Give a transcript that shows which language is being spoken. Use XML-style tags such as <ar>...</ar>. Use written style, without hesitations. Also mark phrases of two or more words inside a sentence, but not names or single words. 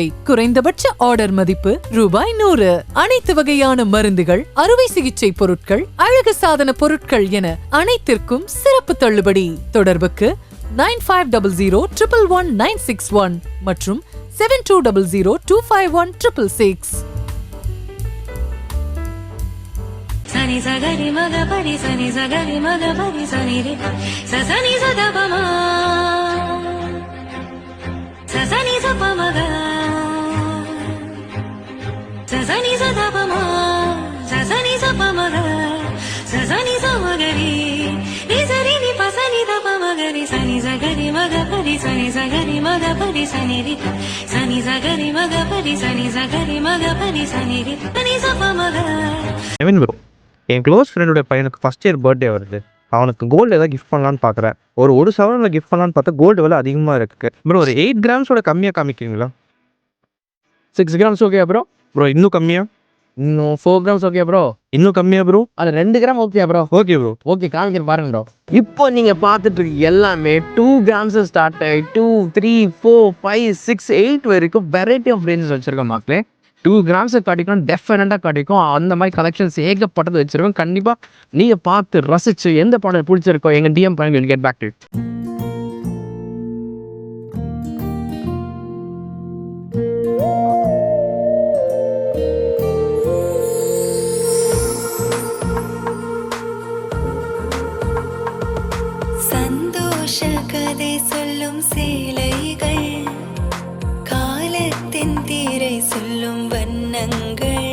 <ta>குறைந்தபட்ச ஆர்டர் மதிப்பு ₹100. அனைத்து வகையான மருந்துகள், அறுவை சிகிச்சை பொருட்கள், அழகு சாதன பொருட்கள் என அனைத்திற்கும் சிறப்பு தள்ளுபடி. தொடர்புக்கு 9500111961 மற்றும் 7200251666. Sani sagari maga pari sani sagari maga pari sani re sa sani sa da pa ma sa sani sa pa maga sa sani sa da pa ma sa sani sa pa maga sa sani sa magari ni sari ni pa sani da pa magari sani sagari maga pari sani sagari maga pari sani re sani sagari maga pari sani sagari maga pari sani re sani sa pa maga. Kevin bro, என்</ta> <en>close friend</en> <ta>பையனுக்கு</ta> <en>first year birthday</en> <ta>வருது. அவனுக்கு கோல்டு ஏதாவது கிஃப்ட் பண்ணலான்னு பார்க்குறேன். ஒரு சவரனில் கிஃப்ட் பண்ணலான்னு பார்த்தா கோல்டு விலை அதிகமாக இருக்குது ப்ரோ. ஒரு 8 கிராம்ஸோட கம்மியாக காமிக்கிறீங்களா?</ta> <en>6 grams okay bro.</en> <ta>ப்ரோ இன்னும் கம்மியாக? இன்னும் 4 grams</ta> <en>okay bro.</en> <ta>இன்னும் கம்மியாக ப்ரோ? அது 2</ta> <en>gram okay bro. okay bro.</en> <ta>ஓகே காமிக்கிறேன் பாருங்க ப்ரோ. இப்போ நீங்கள் பார்த்துட்டு இருக்க எல்லாமே 2 grams ஸ்டார்ட் ஆகி 2, 3, 4, 5, 6, 8 வரைக்கும்</ta> <en>variety of ranges</en> <ta>வச்சுருக்கோம் மக்களே. 2 grams கிடைக்கும், டெஃபினட்டாக கிடைக்கும். அந்த மாதிரி கலெக்ஷன்ஸ் ஏகப்பட்டது வச்சுருக்கோம். கண்டிப்பாக நீங்கள் பார்த்து ரசிச்சு எந்த ப்ராடக்ட் பிடிச்சிருக்கோ எங்கள் டிஎம் பண்ணுங்க,</ta> <en>will get back to it.</en> <ta>சந்தோஷ கதை சொல்லும் சேலைகள், காலத்தின் தீரை சொல்லும் வண்ணங்கள்,</ta>